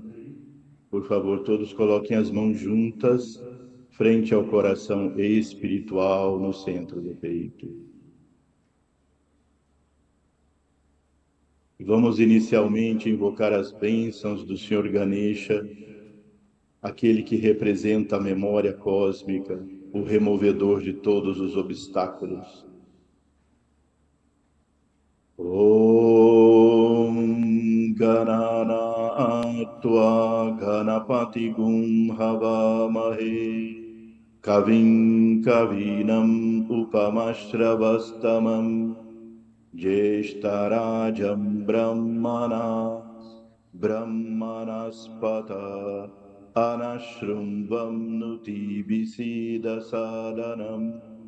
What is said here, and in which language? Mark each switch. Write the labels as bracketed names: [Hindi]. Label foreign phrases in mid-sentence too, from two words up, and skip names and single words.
[Portuguese] Por favor, todos coloquem as mãos juntas frente ao coração espiritual no centro do peito. Vamos inicialmente invocar as bênçãos do Senhor Ganesha, aquele que representa a memória cósmica, o removedor de todos os obstáculos. [Sanskrit] Om Ganana Ganapati Gum Havamahe Kavim Kavinam Upamashravastamam Jeshtarajam Brahmanaspata Anashrumbam Nuti Visida Sadanam